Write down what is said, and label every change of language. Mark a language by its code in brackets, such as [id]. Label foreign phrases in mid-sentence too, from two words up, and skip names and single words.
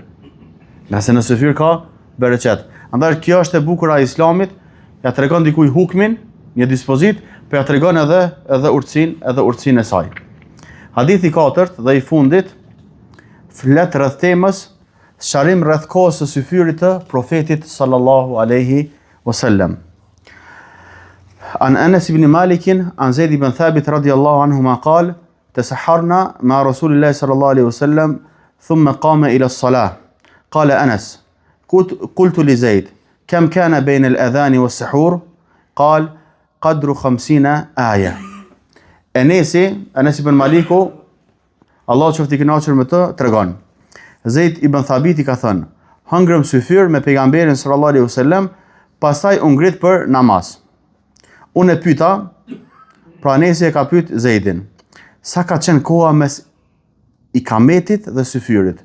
[sq] Nëse në syfir ka bereqet. Andaj kjo është e bukur e Islamit, ja tregon dikujt hukmin, një dispozit, po ja tregon edhe urtësinë e saj. Hadithi 4 dhe i fundit flet rreth temës sqarim rreth kohës së syfirit të profetit [ar] صلى الله عليه وسلم. عن أنس بن مالك عن زيد بن ثابت رضي الله عنهما قال تسحرنا مع رسول الله صلى الله عليه وسلم ثم قام إلى الصلاة. قال أنس قلت لزيد كم كان بين الأذان والسحور؟ قال قدر 50 آية. [sq] Anas ibn Maliku, Allah qoftë i kënaqur me të, tregon. Zaid ibn Thabiti ka thënë, hëngrëm syfir me pejgamberin [ar] صلى الله عليه وسلم, [sq] pastaj u ngrit për namaz. Unë e pyeta, pra Anesi e ka pyet Zaidin, sa ka qenë koha mes ikametit dhe syfirit?